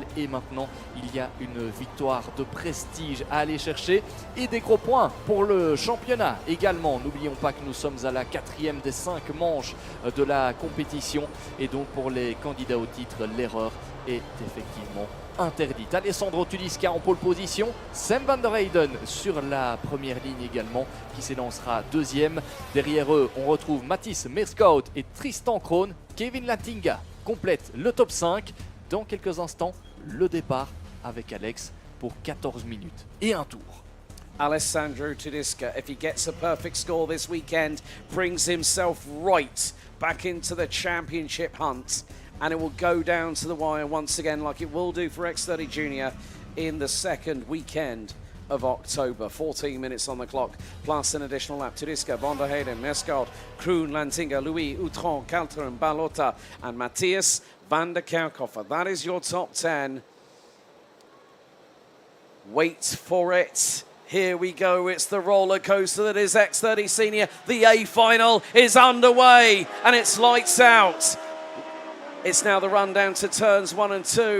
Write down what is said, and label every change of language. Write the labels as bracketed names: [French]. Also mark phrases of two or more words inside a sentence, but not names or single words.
[French] Et maintenant, il y a une victoire de prestige à aller chercher et des gros points pour le championnat également. N'oublions pas que nous sommes à la 4e des 5 manches de la compétition et donc pour les candidats au titre, l'erreur est effectivement interdite. Alessandro Tedesca en pole position, Sam van der Heyden sur la première ligne également qui s'élancera 2e. Derrière eux, on retrouve Mattis Merscout et Tristan Kroon. Kevin Lantinga complète le top 5. Dans quelques instants, le départ avec Alex pour 14 minutes et un tour. [English] Alessandro Tedesca, if he gets a perfect score this weekend, brings himself right back into the championship hunt, and it will go down to the wire once again like it will do for X30 Junior in the second weekend of October. 14 minutes on the clock, plus an additional lap. Tedesca, van der Heyden, Merscout, Kroon, Lantinga, Louis, Outron, Counteren, Balota and Matthias van der Kerkhofer. That is your top 10. Wait for it. Here we go. It's the roller coaster that is X30 Senior. The A final is underway and it's lights out. It's now the run down to turns 1 and 2.